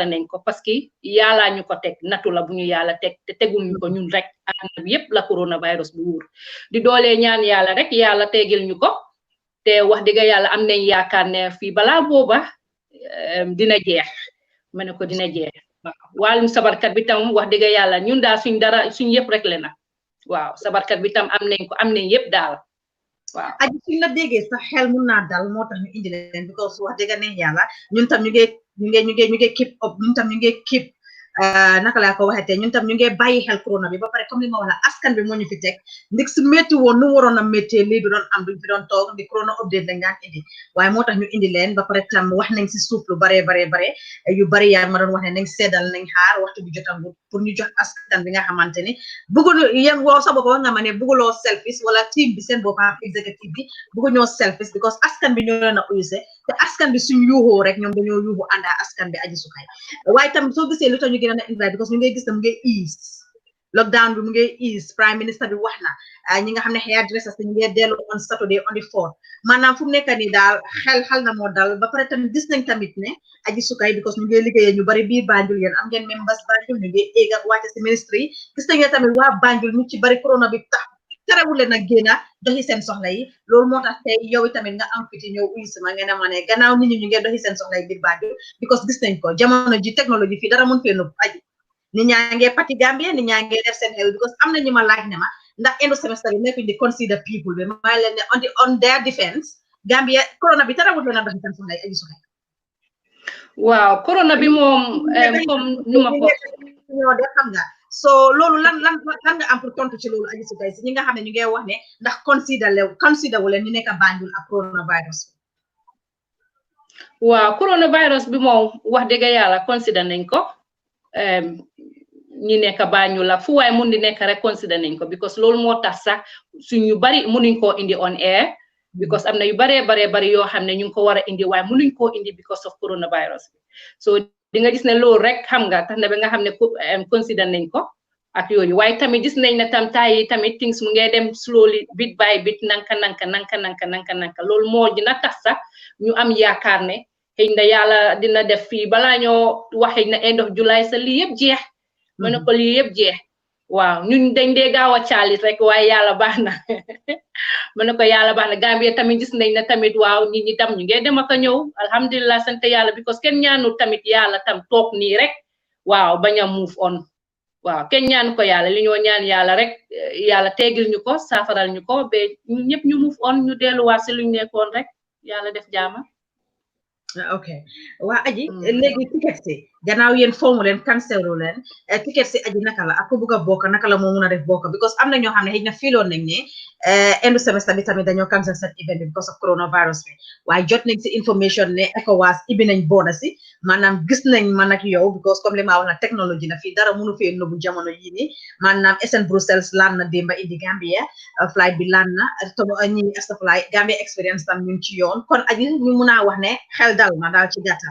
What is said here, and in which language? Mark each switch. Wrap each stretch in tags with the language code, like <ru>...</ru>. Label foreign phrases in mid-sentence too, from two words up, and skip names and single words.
<wo>nañ ko parce que yàlla ñu ko teg natu la bu ñu yàlla teg te teguñu ko ñun rek àdduna bi yëpp la coronavirus bu wóor di doolee ñaan yàlla rek yàlla tegil ñu ko te wax dëgg yàlla am nañ yaakaar ne fii balaa booba dina jeex ma ne ko dina jeex waaw wàllum sabarkat bi tam wax dëgg yàlla ñun daal suñ dara suñ yëpp rek le na waaw sabarkat bi tam am nañ yëpp daal waaw aji suñ la déggee sax xel mun naa dal moo tax ñu indi leen because wax dëgg ne yàlla ñun tam ñu ngi</wo> <en>keep up</en> <wo>ñun tam ñu ngi keep naka laa ko waxee ñun tam ñu ngi bàyyi xel corona bi ba pare comme li ma wax la askan bi moo ñu fi teg ndik su métti woon nu waroon a méttee lii du doon am duñ fi doon toog ndi</wo> <en>corona update</en> <wo>lañ daan indi waaye moo tax ñu indi leen ba pare tam wax nañ si suuf lu bare yu bari yaa ma doon wax ne nañ seddal nañ xaar waxtu bi jotangu pour ñu jox askan bi nga xamante ni bëggul yéen woo sa bopp wax nga ma ne bëgguloo selfish wala team bi seen boppam executive bi bëgguñoo selfish because askan bi ñoo leen a uyuse te askan bi suñ yuuxoo rek ñoom dañoo yuuxu àndaa askan bi aji sukay waaye tam soo gisee lu tax ñu gën a invite because ñu ngay gis ne mu ngay</wo> <en>ease lockdown</en> <wo>bi mu ngay ease</wo> <en>prime minister</en> <wo>bi wax na ñi nga xam ne hairdressers ñu ngay dellu</wo> <en>on Saturday on the 4th</en> <wo>maanaam fu mu nekk nii daal xel na moo dal ba pare tamit gis nañ tamit ne aji sukay because ñu ngay liggéeyee ñu bari biir Banjul yéen am ngeen members Banjul ñu ngay éeg ak wàcce si ministre yi gis nañ ne tamit waa Banjul ñu ci bari corona bi tax terewul leen a génn doxi seen soxla yi loolu moo tax tey yow tamit nga am fiti ñëw uyu sama ngeen ma ne gannaaw nit ñi ñu ngi doxi seen soxla yi biir Banjul because gis nañ ko jamono ji technologie fii dara mun fee nëbb aji nit ñaa ngee pati Gambie nit ñaa ngee def seen xew because am na ñu ma laaj ne ma ndax</wo> <en>end of semester</en> <wo>bi nekkuñ di</wo> <en>consider people</en> <wo>bi maa leen ne</wo> <en>on their defense</en> <wo>Gambie corona bi terewul leen a doxi seen soxla yi aji suka waaw corona bi moom comme nu ma ko ñoo def xam nga so loolu lan nga am pour tontu ci loolu aji sukay si ñi nga xam ne ñu ngi wax ne ndax consider wu leen ñu nekk Banjul ak coronavirus waaw coronavirus bi moom wax dëgg yàlla consider nañ ko ñi nekk Banjul la fu waaye mun di nekk rek consider nañ ko because loolu moo tax sax suñu bari munuñ koo indi</wo> <en>on air</en> <wo>because am na yu bari yoo xam ne ñu ngi ko war a indi waaye munuñ koo indi</wo> <en>because of coronavirus</en> <wo>bi so di nga gis ne loolu rek xam nga tax na ba nga xam ne consider nañ ko ak yooyu waaye tamit gis nañ ne tam taay tamit things mu ngay dem</wo> <en>slowly bit by bit</en> <wo>nanka loolu moo dina tax sax ñu am yaakaar ne xëy na yàlla dina def fii balaa ñoo wax xëy na</wo> <en>end of July</en> <wo>sa lii yëpp jeex ma ne ko lii yëpp jeex waaw ñun dañ dee gaaw a caalit rek waaye yàlla baax na ma ne ko yàlla baax na Gambie tamit gis nañ ne tamit waaw nit ñi tam ñu ngi dem ak a ñëw alhamdulilah sant yàlla because kenn ñaanu tamit yàlla tam toog nii rek waaw bañ a</wo> <en>move on</en> <wo>waaw kenn ñaanu ko yàlla li ñoo ñaan yàlla rek yàlla teegil ñu ko saafaral ñu ko ba ñun ñëpp ñu</wo> <en>move on</en> <wo>ñu delluwaat si luñ nekkoon rek yàlla def jaama ok waa aji léegi ticket si gannaaw yéen foomu leen cancelu leen ticket si aji naka la ak ku bugg a bokk naka la moo mun a def bokk because am na ñoo xam ne xëy na fiiloon nañ ne endu semestre bi tamit dañoo cancel seen event bi</wo> <en>because of coronavirus</en> <wo>bi waaye jot nañ si information ne ECOWAS ibi nañ booda si maanaam gis nañ man ak yow because comme li ma wax na technologie na fii dara mënu fee nëbbu jamono yii nii maanaam SN Brussels laan na démba indi Gambia flight bi laan na ñi astafurlaay</wo> <en>Gambia experience</en> <wo>tam ñu ci yoon kon aji ñu mun a wax ne xel dal na daal ci gàttal</wo>